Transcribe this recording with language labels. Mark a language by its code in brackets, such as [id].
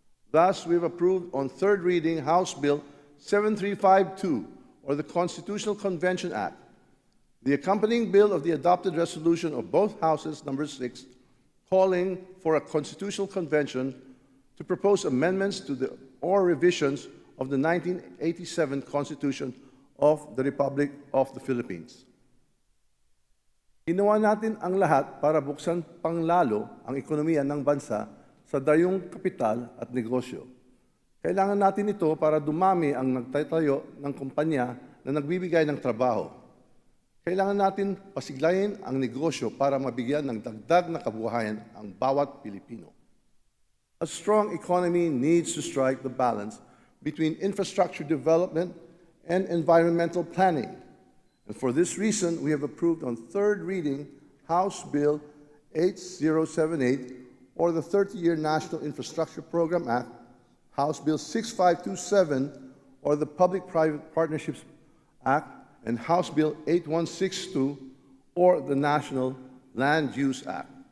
[en] Thus, we've approved on third reading House Bill 7352, or the Constitutional Convention Act, the accompanying bill of the adopted resolution of both Houses, number 6, calling for a constitutional convention to propose amendments to or revisions of the 1987 Constitution of the Republic of the Philippines. [tl] Ginawa natin ang lahat para buksan panglalo ang ekonomiya ng bansa sa dayong kapital at negosyo. Kailangan natin ito para dumami ang nagtatayo ng kumpanya na nagbibigay ng trabaho. Kailangan natin pasiglayin ang negosyo para mabigyan ng dagdag na kabuhayan ang bawat Pilipino. [en] A strong economy needs to strike the balance between infrastructure development and environmental planning. And for this reason, we have approved on third reading House Bill 8078, or the 30-Year National Infrastructure Program Act, House Bill 6527, or the Public-Private Partnerships Act, and House Bill 8162, or the National Land Use Act.